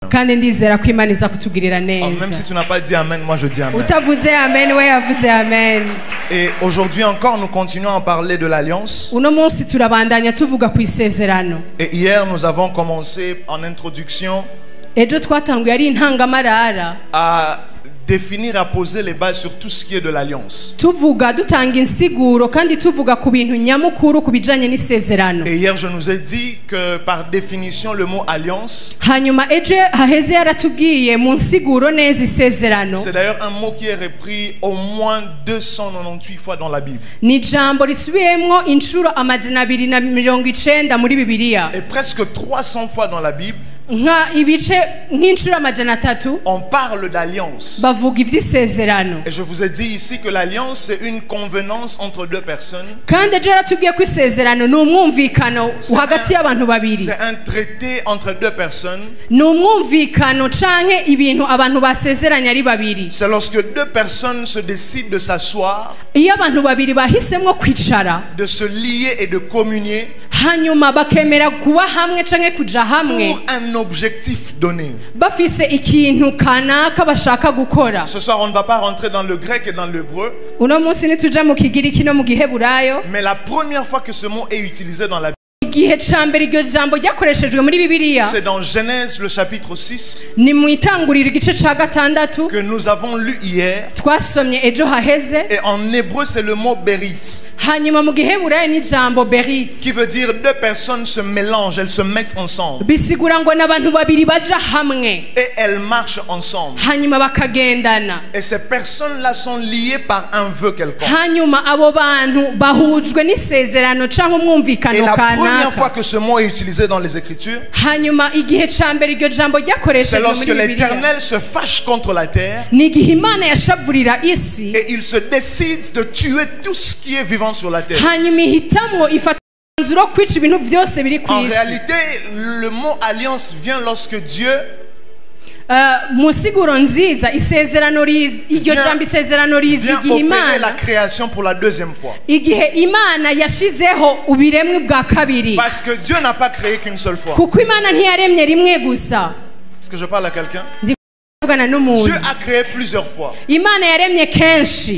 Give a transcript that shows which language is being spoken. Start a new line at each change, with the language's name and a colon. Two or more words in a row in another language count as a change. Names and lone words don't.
Rundi: kandi ndizera ko Imana iza kutugirira
French: Même
Rundi: neza.
French: si tu n'as pas dit amen, moi je dis amen.
Rundi: Utavuze amen we yavuze amen.
French: Et aujourd'hui encore, nous continuons à parler de l'alliance.
Rundi: Uno munsi turabandanya tuvuga ku isezerano.
French: Et hier, nous avons commencé en introduction
Rundi: Ejo twatanguye ari intangamarara
French: à définir, à poser les bases sur tout ce qui est de l'alliance.
Rundi: tuvuga dutanga insiguro kandi tuvuga ku bintu nyamukuru kubijanye n'isezerano.
French: Et hier, je nous ai dit que par définition, le mot alliance,
Rundi: Hanyuma ejo haheze yaratubwiye mu nsiguro neza isezerano.
French: c'est d'ailleurs un mot qui est repris au moins 298 fois dans la Bible.
Rundi: Ni ijambo risubiyemwo inshuro 290 muri Bibiliya.
French: Et presque 300 fois dans la Bible,
Rundi: Nka ibice nk'inshuro 300
French: on parle d'alliance.
Rundi: bavuga ivy'isezerano.
French: Et je vous ai dit ici que l'alliance, c'est une convenance entre deux personnes.
Rundi: Kandi ejo yaratubwiye ko isezerano ni umwumvikano hagati y'abantu babiri.
French: C'est un traité entre deux personnes.
Rundi: Ni umwumvikano canke ibintu abantu basezeranya ari babiri.
French: C'est lorsque deux personnes se décident de s'asseoir,
Rundi: Iyo abantu babiri bahisemwo kwicara
French: de se lier et de communier
Rundi: hanyuma bakemera kuba hamwe canke kuja hamwe
French: pour un objectif donné.
Rundi: bafise ikintu kanaka bashaka gukora.
French: Ce soir, on ne va pas rentrer dans le grec et dans l'hébreu,
Rundi: Uno munsi nituja mu kigiriki no mu giheburayo.
French: mais la première fois que ce mot est utilisé dans la Bible,
Rundi: Igihe ca mbere iryo jambo ryakoreshejwe muri Bibiliya
French: c'est dans Genèse le chapitre 6
Rundi: ni mu itanguriro igice ca gatandatu
French: que nous avons lu hier.
Rundi: twasomye ejo haheze.
French: Et en hébreu, c'est le mot berit,
Rundi: Hanyuma mu giheburayo ni jambo berit
French: qui veut dire deux personnes se mélangent, elles se mettent ensemble
Rundi: bisigura ngo n'abantu babiri baja hamwe
French: et elles marchent ensemble.
Rundi: hanyuma bakagendana.
French: Et ces personnes-là sont liées par un vœu quelconque.
Rundi: Hanyuma abo bantu bahujwe n'isezerano canke
French: Et
Rundi: umwumvikano
French: la première fois
Rundi: kanaka.
French: que ce mot est utilisé dans les Écritures,
Rundi: Hanyuma igihe ca mbere iryo jambo
French: c'est
Rundi: ryakoreshejwe
French: lorsque
Rundi: muri Bibiliya
French: l'Éternel se fâche contre la terre
Rundi: ni igihe Imana yashavurira isi
French: et il se décide de tuer tout ce qui est vivant sur la terre.
Rundi: hanyuma ihitamwo ifata umwanzuro wo kwica ibintu vyose biri ku
French: En
Rundi: isi.
French: réalité, le mot alliance vient lorsque Dieu
Rundi: mu siguro nziza isezerano riza iryo jambo isezerano riza
French: vient
Rundi: igihe
French: opérer la
Rundi: Imana
French: création pour la deuxième fois.
Rundi: igihe Imana yashizeho ubiremwe bwa kabiri
French: Parce que Dieu n'a pas créé qu'une seule fois.
Rundi: kuko Imana ntiyaremye rimwe gusa.
French: Est-ce que je parle à quelqu'un?
Rundi: Ndikuvugana n'umuntu.
French: Dieu a créé plusieurs fois.
Rundi: Imana yaremye kenshi.